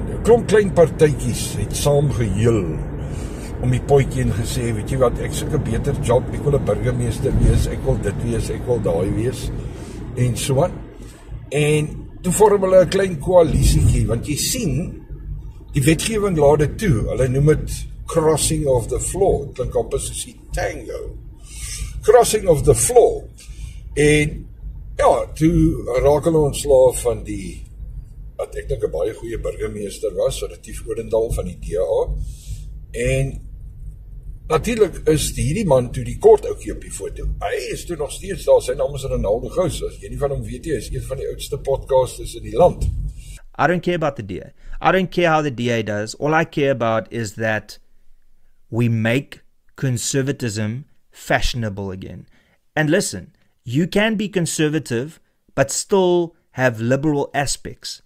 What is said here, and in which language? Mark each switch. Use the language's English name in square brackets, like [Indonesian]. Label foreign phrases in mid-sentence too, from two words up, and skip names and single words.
[Afrikaans] 'n Klomp klein partytjies het saam geheel om die potjie en gesê, weet jy wat, ek soek 'n beter job, ek wil 'n burgemeester wees, ek wil dit wees, ek wil daai wees, en so aan. En toe vorm hulle 'n klein koalisietjie, want jy sien, die wetgewing laat dit toe, hulle noem dit [English] crossing of the floor, [Afrikaans] het klink amper soos die tango, [English] crossing of the floor, [Afrikaans] en ja, toe raak hulle ontslaaf van die, wat ek dink 'n baie goeie burgemeester was, Retief Odendaal van die DA, en natuurlik is hierdie man toe die kort ouetjie op die foto. Hy is toe nog steeds daar, sy naam is Ronaldo Gous, as jy nie van hom weet jy, is een van die oudste podcasters in die land. [English] I don't care about the DA. I don't care how the DA does. All I care about is that we make conservatism fashionable again. And listen, you can be conservative but still have liberal aspects.